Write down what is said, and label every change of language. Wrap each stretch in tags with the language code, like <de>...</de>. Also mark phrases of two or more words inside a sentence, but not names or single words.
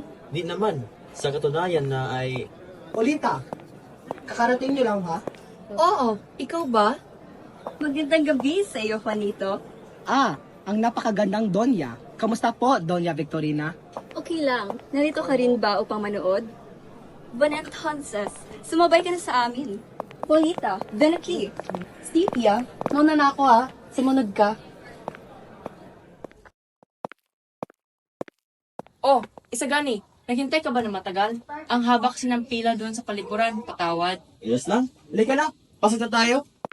<tl>Di naman. Sa katunayan na ay... Polita, kakarating niyo lang ha? Oo, ikaw ba? Magandang gabi sa iyo, Juanito. Ang napakagandang Donya. Kamusta po, Donya Victorina? Okay lang. Narito ka rin ba upang manood?</tl> <es>Bueno, entonces,</es> <tl>sumabay ka na sa amin.</tl> <es>Polita, ven aquí.</es> <tl>Stevia, mauna na ako ha. Sumunod ka. Oh, Isagani, naghintay ka ba ng matagal? Ang haba kasi ng pila doon sa palikuran, patawad. Yes lang. Halika na. Pasok na tayo.</tl>